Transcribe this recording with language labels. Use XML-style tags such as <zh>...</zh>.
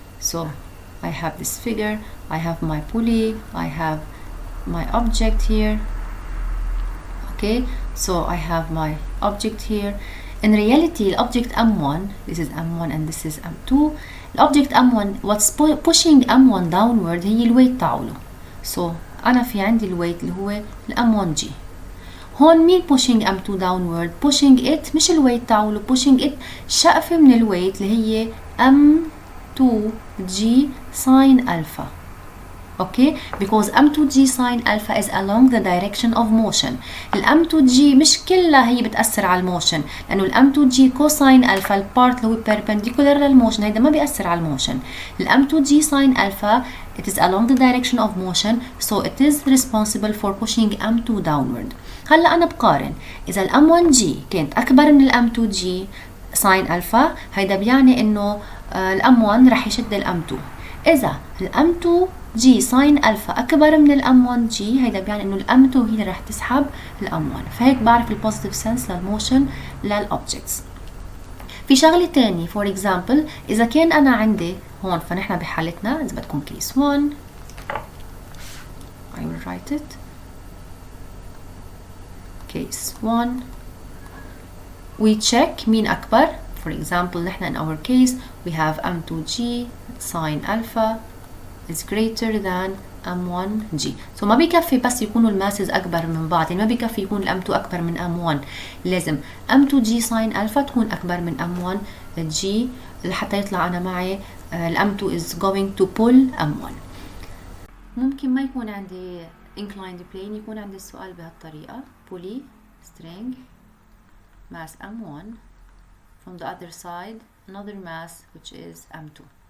<en>So I have this figure, I have my pulley, I have my object here. Okay, so I have my object here. In reality, the object M1, this is M1 and this is M2. The object M1, what's pushing M1 downward</en> <ar>هي الويت تاعوله. So أنا في عندي الويت اللي هو M1G. هون مين</ar> <en>pushing M2 downward? Pushing it</en> <ar>مش الويت تاعوله,</ar> <en>pushing it</en> <ar>شقفة من الويت اللي هي M2G sine alpha.</ar> <en>Okay, because M2G sine alpha is along the direction of motion.</en> <ar>M2G مش كلها هي بتأثر على الموشن، لأنه M2G cosine alpha البارت اللي هو perpendicular للموشن هيدا ما بيأثر على الموشن.</ar> <en>M2G sine alpha it is along the direction of motion, so it is responsible for pushing M2 downward.</en> <ar>هلا أنا بقارن إذا M1G كانت أكبر من M2G sine alpha هيدا بيعني إنه M1 رح يشد M2. إذا M2G sin ألفا أكبر من M1G هيدا بيعني إنه M2 هي اللي رح تسحب M1. فهيك بعرف البوزيتيف سنس للموشن للأوبجكتس. في شغلة تاني</ar> <en>for example</en> <ar>إذا كان أنا عندي هون فنحن بحالتنا إذا بدكم</ar> <en>case 1 I will write it. Case 1 we check</en> <ar>مين أكبر.</ar> <en>For example,</en> <ar>نحن</ar> <en>in our case we have M2G sine alpha is greater than M1G. So</en> <ar>ما بيكفي بس يكونوا الماسز أكبر من بعض، يعني ما بيكفي يكون M2 أكبر من M1. لازم</ar> <en>M2G sine alpha</en> <ar>تكون أكبر من</ar> <en>M1G</en> <ar>لحتى يطلع أنا معي</ar> <en>M2 is going to pull M1.</en> <ar>ممكن ما يكون عندي</ar> <en>inclined plane،</en> <ar>يكون عندي السؤال بهالطريقة</ar> <en>pulley string mass M1 from the other side another mass which is M2.</en>